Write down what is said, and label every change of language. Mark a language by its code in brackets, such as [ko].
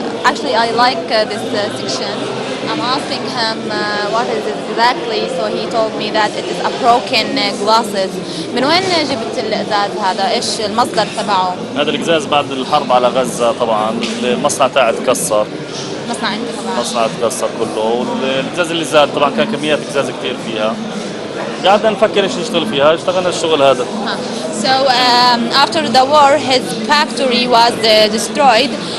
[en] Actually, I like this section. I'm asking him what is it exactly, so he told me that it is a broken glasses. [ar] من وين جبت الإزاز هذا؟ إيش المصدر تبعه؟ هذا الإزاز بعد الحرب على غزة طبعا المصنع تاعه تكسر. مصنع أنت كمان؟ مصنع تكسر كله، والإزاز اللي زاد طبعا كان كميات إزاز كثير فيها. قعدنا نفكر ايش نشتغل فيها، اشتغلنا الشغل هذا. [en] So after the war, his factory was destroyed.